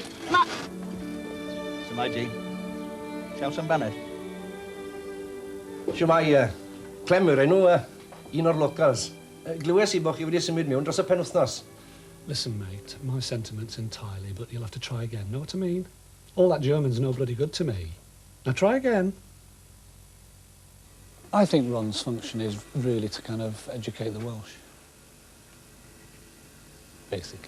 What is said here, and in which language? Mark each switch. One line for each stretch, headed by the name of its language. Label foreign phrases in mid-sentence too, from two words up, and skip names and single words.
Welsh: Shwmai, Jean. Siaws am baned. Shwmai, Clem yw'r enw, un o'r locals. Glywes i bod chi wedi symud mewn dros y penwythnos.
English: Listen, mate, my sentiments entirely, but you'll have to try again. Know what I mean? All that German's no bloody good to me. Now try again. I think Ron's function is really to kind of educate the Welsh. Basically.